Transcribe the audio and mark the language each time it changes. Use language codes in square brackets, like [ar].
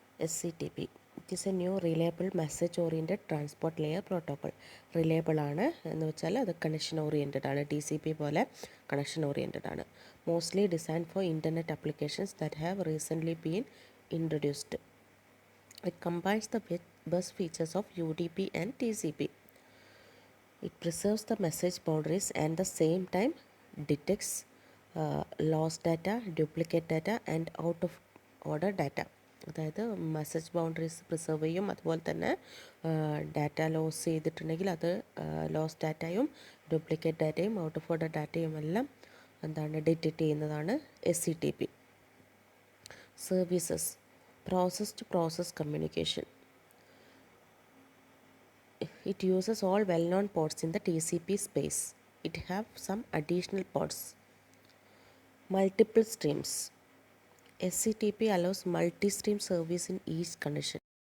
[en] SCTP it is a new reliable message oriented transport layer protocol. [ml] Reliable ആണ് എന്ന് വെച്ചാൽ അത് കണക്ഷൻ ഓറിയൻറ്റഡ് ആണ്. TCP പോലെ കണക്ഷൻ ഓറിയൻറ്റഡ് ആണ്. [en] Mostly design for internet applications that have recently been introduced. It combines the best features of UDP and TCP. It preserves the message boundaries and the same time detects lost data, duplicate data and out of order data. [ml] അതായത് message boundaries preserve ചെയ്യും, അതുപോലെ തന്നെ data loss ചെയ്തിട്ടുണ്ടെങ്കിൽ അത് loss ഡാറ്റയും duplicate ഡാറ്റയും out of order ഡാറ്റയും എല്ലാം ഡിറ്റക്റ്റ് ചെയ്യുന്നതാണ് SCTP. [en] Services, process to process communication. It uses all well-known ports in the TCP space. It have some additional ports. Multiple streams. SCTP allows multi-stream service in each connection.